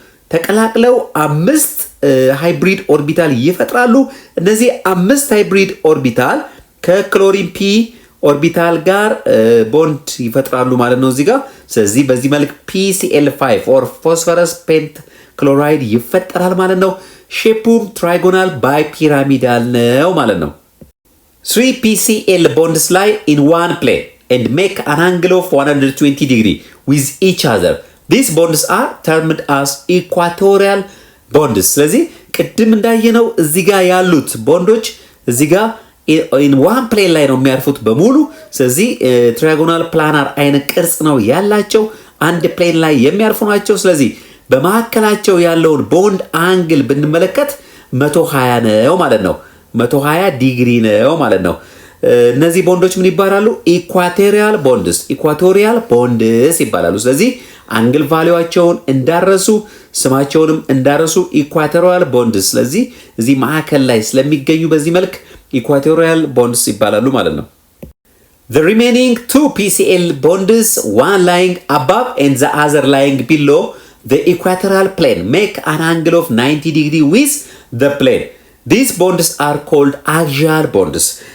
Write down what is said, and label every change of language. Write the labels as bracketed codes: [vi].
[am] ተቀላቅለው 5 ሃይብሪድ ኦርቢታል ይፈጥራሉ። እነዚህ 5 ሃይብሪድ ኦርቢታል ከክሎሪን ፒ ኦርቢታል ጋር ቦንድ ይፈጥራሉ ማለት ነው እዚህ ጋር። ስለዚህ በዚህ መልክ PCl5 ኦር ፎስፈረስ ፔንት ክሎራይድ ይፈጠራል ማለት ነው። ሼፑም ትራይጎናል ባይፒራሚዳል ነው ማለት ነው። [en] 3 PCl bonds lie in one plane and make an angle of 120 degree with each other. These bonds are termed as equatorial bonds. [am] ስለዚህ ቅድም እንዳየነው እዚህ ጋር ያሉት ቦንዶች እዚህ ጋር in one plane ላይ ነው የሚያርፉት በሙሉ። ስለዚህ ትራያጎናል ፕላናር አይነት ቅርጽ ነው ያላቸው፣ አንድ ፕሌን ላይ የሚያርፉ ናቸው። ስለዚህ በመካከላቸው ያለውን ቦንድ አንግል ብንመለከት 120 ነው ማለት ነው። 120 ዲግሪ ነው ማለት ነው። እነዚህ ቦንዶች ምን ይባላሉ? ኢኳቶሪያል ቦንድስ ይባላሉ። ስለዚህ አንግል ቫሊዋቸውን እንዳረሱ ስማቸውንም እንዳረሱ ኢኳቶሪያል ቦንድስ። ስለዚህ እዚህ ማዕከል ላይ ስለሚገኙ በዚህ መልክ ኢኳቶሪያል ቦንድስ ይባላሉ ማለት ነው። [en] The remaining 2 PCl bonds, one lying above and the other lying below the equatorial plane, make an angle of 90 degrees with the plane. These bonds are called axial bonds.